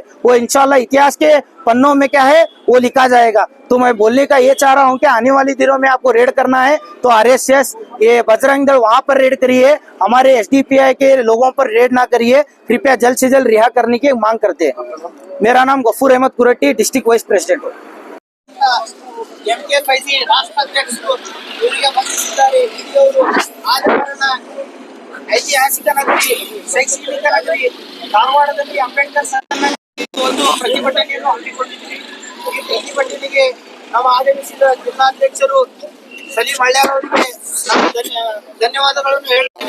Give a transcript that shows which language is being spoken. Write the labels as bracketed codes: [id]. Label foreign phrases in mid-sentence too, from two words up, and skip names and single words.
[hi] वो इंशाल्लाह इतिहास के पन्नों में क्या है, वो लिखा जाएगा। तो मैं बोलने का ये चाह रहा हूँ कि आने वाली दिनों में आपको रेड करना है तो आरएसएस, ये बजरंग दल, वहां पर रेड करिए, हमारे एसडीपीआई के लोगों पर रेड ना करिए। कृपया जल्द से जल्द रिहा करने की मांग करते हैं। मेरा नाम गफूर अहमद कुरट्टी, [en] district vice president [hi] हूँ। [kn] ಎಂಕೆ ಫೈಸಿ ರಾಷ್ಟ್ರಾಧ್ಯಕ್ಷರು ಇವರಿಗೆ ಬಂಧಿಸಿದ್ದಾರೆ ಇಡಿಯವರು। ಆದ ಕಾರಣ ಐತಿಹಾಸಿಕ ನಗರಿ, ಶೈಕ್ಷಣಿಕ ನಗರಿ ಧಾರವಾಡದಲ್ಲಿ ಅಂಬೇಡ್ಕರ್ ಸನ್ಮಾನ ಒಂದು ಪ್ರತಿಭಟನೆಯನ್ನು ಹಮ್ಮಿಕೊಂಡಿದ್ದೀವಿ। ಈ ಪ್ರತಿಭಟನೆಗೆ ನಾವು ಆಗಮಿಸಿದ ಜಿಲ್ಲಾಧ್ಯಕ್ಷರು ಸಲೀಂ ಹಳ್ಯಾರ್ ಅವರಿಗೆ ನಾನು ಧನ್ಯವಾದಗಳನ್ನು ಹೇಳ್ತೇನೆ।